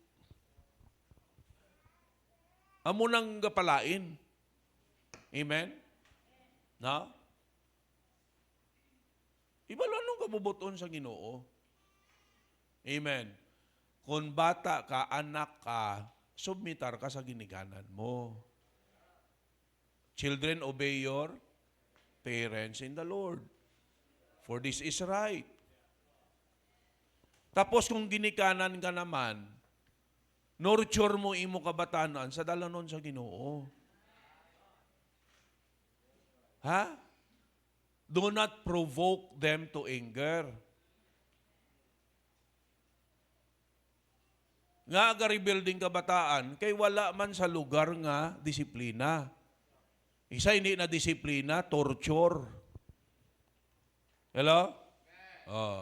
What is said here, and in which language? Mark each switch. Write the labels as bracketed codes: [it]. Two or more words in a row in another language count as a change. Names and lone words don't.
[hil] Amo nang gapalain. Amen? Na? Ibalo nung kabubuton sa Ginoo. Amen. kung bata ka, anak ka, submitar ka sa ginikanan mo. [en] Children, obey your parents in the Lord. For this is right. [hil] Tapos kung ginikanan ka naman, nurture mo imo kabatanan sa dalanon sa Ginoo. Ha? [en] Do not provoke them to anger. [hil] Nga aga rebuilding kabataan, kay wala man sa lugar nga disiplina. Isa hindi na disiplina, torture. Hello? Oh.